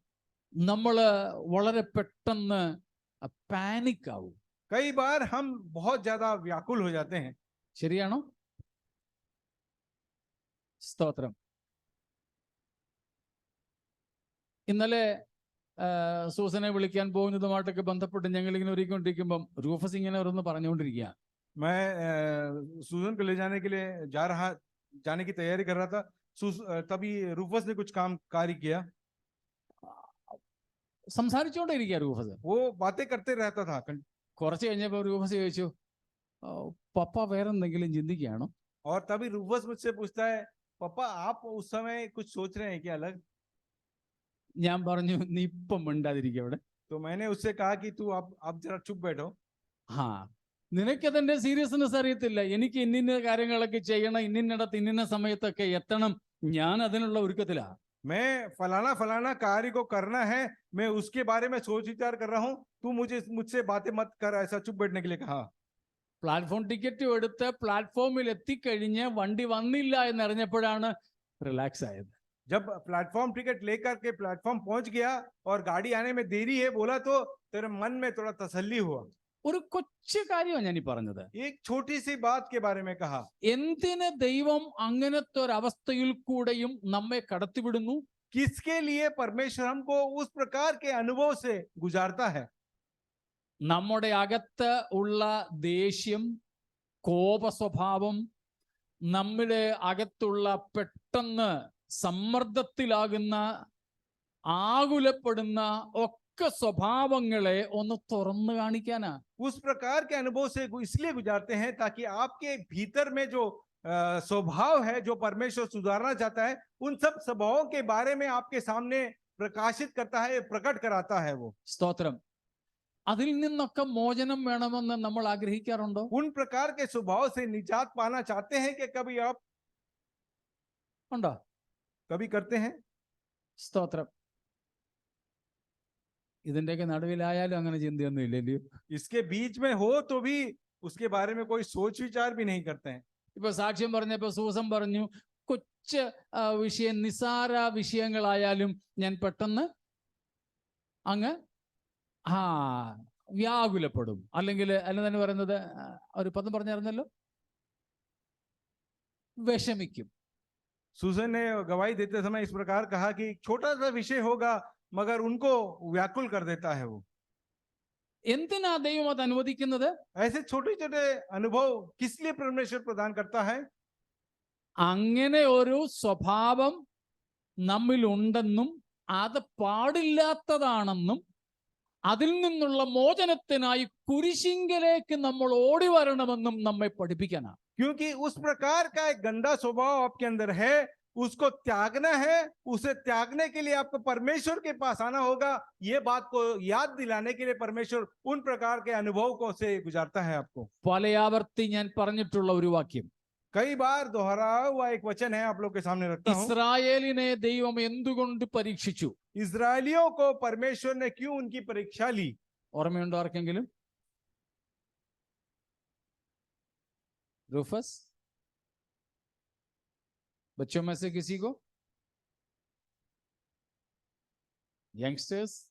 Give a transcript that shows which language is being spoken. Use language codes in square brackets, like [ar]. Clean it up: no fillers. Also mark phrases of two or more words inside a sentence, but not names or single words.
[ml] നമ്മള് വളരെ പെട്ടെന്ന് പാനിക് ആവും. [hi] कई बार हम बहुत ज्यादा व्याकुल हो जाते हैं। [ml] ശരിയാണോ? സ്തോത്രം. ഇന്നലെ സൂസനെ വിളിക്കാൻ പോകുന്നതുമായിട്ടൊക്കെ ബന്ധപ്പെട്ട് ഞങ്ങൾ ഇങ്ങനെ ഒരുക്കൊണ്ടിരിക്കുമ്പം റൂഫസ് ഇങ്ങനെ ഓരോന്ന് പറഞ്ഞുകൊണ്ടിരിക്കുക. [hi] मैं सूजन को ले जाने के लिए जाने की तैयारी कर रहा था। तभी रूफस ने कुछ कार्य किया। [ml] സംസാരിച്ചുകൊണ്ടേയിരിക്കുക റൂഫസ്. [hi] वो बातें करते रहता था। [ml] കുറച്ച് കഴിഞ്ഞപ്പോൾ റൂഫസ് ചോദിച്ചു, പപ്പ വേറെ എന്തെങ്കിലും ചിന്തിക്കുകയാണോ? [hi] और तभी रूफस मुझसे पूछता है, पापा आप उस समय कुछ सोच रहे हैं क्या अलग? [ml] ഞാൻ പറഞ്ഞു, നീ ഇപ്പം മിണ്ടാതിരിക്കുക അവിടെ. [hi] तो मैंने उससे कहा कि तू अब जरा चुप बैठो। हाँ, [ml] നിനക്കതിന്റെ സീരിയസ്നെസ് അറിയത്തില്ല. എനിക്ക് ഇന്നിന്ന കാര്യങ്ങളൊക്കെ ചെയ്യണം, ഇന്നിന്നിടത്ത് ഇന്നിന്ന സമയത്തൊക്കെ എത്തണം. ഞാൻ അതിനുള്ള ഒരുക്കത്തിലാ. [hi] मैं फलाना फलाना कार्य को करना है, मैं उसके बारे में सोच विचार कर रहा हूँ। तू मुझसे बातें मत कर, ऐसा चुप बैठने के लिए कहा। [en] platform ticket [ml] എടുത്ത് പ്ലാറ്റ്ഫോമിൽ എത്തിക്കഴിഞ്ഞ് വണ്ടി വന്നില്ല എന്നറിഞ്ഞപ്പോഴാണ് റിലാക്സ് ആയത്. [hi] जब [en] platform ticket [hi] लेकर के प्लेटफॉर्म पहुंच गया और गाड़ी आने में देरी है बोला, तो तेरे मन में थोड़ा तसल्ली हुआ। [ml] ഒരു കൊച്ചു കാര്യമാണ് ഞാൻ ഈ പറഞ്ഞത്. [hi] एक छोटी सी बात के बारे में कहा। [ml] എന്തിന് ദൈവം അങ്ങനത്തെ ഒരു അവസ്ഥയിൽ കൂടെയും നമ്മെ കടത്തിവിടുന്നു? [hi] किसके लिए परमेश्वर हमको उस प्रकार के अनुभव से गुजारता है? [ml] നമ്മുടെ അകത്ത് ഉള്ള ദേഷ്യം, കോപ സ്വഭാവം, നമ്മുടെ അകത്തുള്ള പെട്ടെന്ന് സമ്മർദ്ദത്തിലാകുന്ന, ആകുലപ്പെടുന്ന ഒക്കെ സ്വഭാവങ്ങളെ ഒന്ന് തുറന്നു കാണിക്കാനാ. [hi] उस प्रकार के अनुभव से इसलिए गुजारते हैं ताकि आपके भीतर में जो स्वभाव है, जो परमेश्वर सुधारना चाहता है, उन सब स्वभावों के बारे में आपके सामने प्रकाशित करता है, प्रकट कराता है वो। [ml] സ്തോത്രം. അതിൽ നിന്നൊക്കെ മോചനം വേണമെന്ന് നമ്മൾ ആഗ്രഹിക്കാറുണ്ടോ? [hi] उन प्रकार के स्वभाव से निजात पाना चाहते हैं कि कभी आप [ml] ഉണ്ടോ? [hi] कभी करते हैं? [ml] സ്തോത്രം. ഇതിന്റെയൊക്കെ നടുവിലായാലും അങ്ങനെ ചിന്തയൊന്നും ഇല്ലല്ലോ. [hi] इसके बीच में हो तो भी उसके बारे में कोई सोच विचार भी नहीं करते हैं। [ml] ഇപ്പൊ സാക്ഷ്യം പറഞ്ഞപ്പോ സൂസൻ പറഞ്ഞു, കൊച്ചു വിഷയം, നിസാര വിഷയങ്ങളായാലും ഞാൻ പെട്ടെന്ന് അങ്ങ് വ്യാകുലപ്പെടും. അല്ലെങ്കിൽ തന്നെ പറയുന്നത് ഒരു പദം പറഞ്ഞായിരുന്നല്ലോ, വിഷമിക്കും. [hi] सुजन ने गवाही देते समय इस प्रकार कहा कि छोटा सा विषय होगा मगर उनको व्याकुल कर देता है वो। [ml] എന്തിനാ ദൈവം അത് അനുവദിക്കുന്നത്? [hi] ऐसे छोटे छोटे अनुभव किस लिए परमेश्वर प्रदान करता है? [ml] അങ്ങനെ ഒരു സ്വഭാവം നമ്മിൽ ഉണ്ടെന്നും അത് പാടില്ലാത്തതാണെന്നും അതിൽ നിന്നുള്ള മോചനത്തിനായി കുരിശിങ്കലേക്ക് നമ്മൾ ഓടി വരണമെന്നും നമ്മെ പഠിപ്പിക്കാനാണ്. [hi] क्योंकि उस प्रकार का एक गंदा स्वभाव आपके अंदर है, उसको त्यागना है। उसे त्यागने के लिए आपको परमेश्वर के पास आना होगा। ये बात को याद दिलाने के लिए परमेश्वर उन प्रकार के अनुभव को से गुजारता है आपको। [ml] പലയാവർത്തി ഞാൻ പറഞ്ഞിട്ടുള്ള ഒരു വാക്യം, [hi] कई बार दोहराया हुआ एक वचन है, आप लोग के सामने रखता हूं। [ml] ഇസ്രായേലിനെ ദൈവം എന്തുകൊണ്ട് പരീക്ഷിച്ചു? [hi] इजरायलियों को परमेश्वर ने क्यों उनकी परीक्षा ली? [ml] ഓർമ്മയുണ്ടോ ആർക്കെങ്കിലും? [hi] रूफस, बच्चों में से किसी को? यंगस्टर्स?